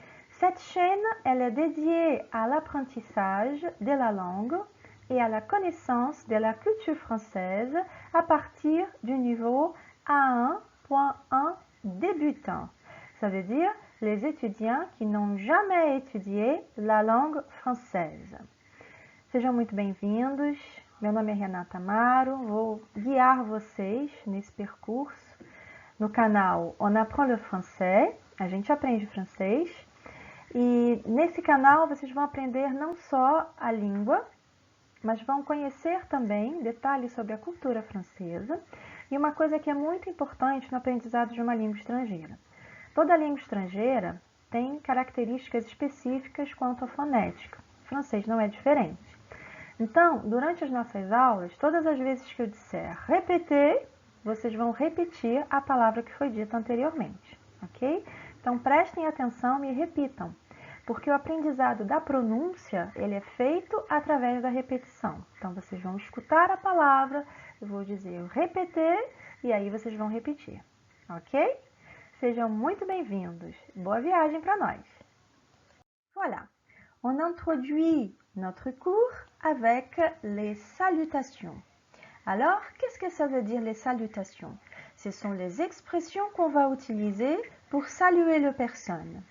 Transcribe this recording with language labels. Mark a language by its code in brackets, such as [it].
[fr] Cette chaîne elle est dédiée à l'apprentissage de la langue et à la connaissance de la culture française à partir du niveau A1.1 débutant. Ça veut dire les étudiants qui n'ont jamais étudié la langue française. [pt] Sejam muito bem-vindos. Meu nome é Renata Amaro, vou guiar vocês nesse percurso no canal On Apprend le Français, a gente aprende francês, e nesse canal vocês vão aprender não só a língua, mas vão conhecer também detalhes sobre a cultura francesa e uma coisa que é muito importante no aprendizado de uma língua estrangeira. Toda língua estrangeira tem características específicas quanto à fonética. O francês não é diferente. Então, durante as nossas aulas, todas as vezes que eu disser répéter, vocês vão repetir a palavra que foi dita anteriormente, ok? Então, prestem atenção e repitam, porque o aprendizado da pronúncia, ele é feito através da repetição. Então, vocês vão escutar a palavra, eu vou dizer répéter, e aí vocês vão repetir, ok? Sejam muito bem-vindos. Boa viagem para nós! [fr] Voilà, on introduit notre cours avec les salutations. Alors, qu'est-ce que ça veut dire les salutations? Ce sont les expressions qu'on va utiliser pour saluer les personnes.